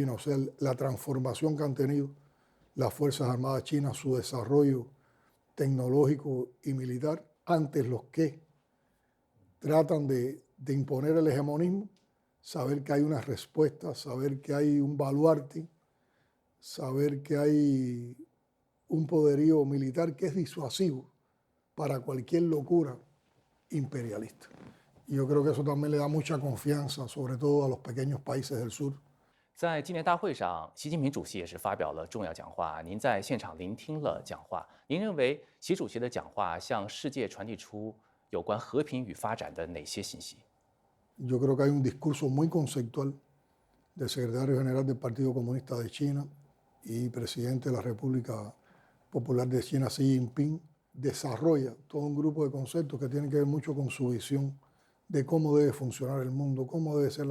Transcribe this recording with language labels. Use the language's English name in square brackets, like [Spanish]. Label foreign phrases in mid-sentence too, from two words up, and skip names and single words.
[Spanish] o sea, la transformación que han tenido las Fuerzas Armadas chinas, su desarrollo tecnológico y militar, ante los que tratan de imponer el hegemonismo, saber que hay una respuesta, saber que hay un baluarte, saber que hay un poderío militar que es disuasivo para cualquier locura imperialista. Y yo creo que eso también le da mucha confianza, sobre todo a los pequeños países del sur. [Chinese] 在纪念大会上，习近平主席也是发表了重要讲话。您在现场聆听了讲话，您认为习主席的讲话向世界传递出有关和平与发展的哪些信息？ [Spanish] Yo creo que hay un discurso muy conceptual del secretario general del Partido Comunista de China y presidente de la República Popular de China, Xi Jinping, desarrolla todo un grupo de conceptos que tienen que ver mucho con su visión de cómo debe funcionar el mundo, cómo debe ser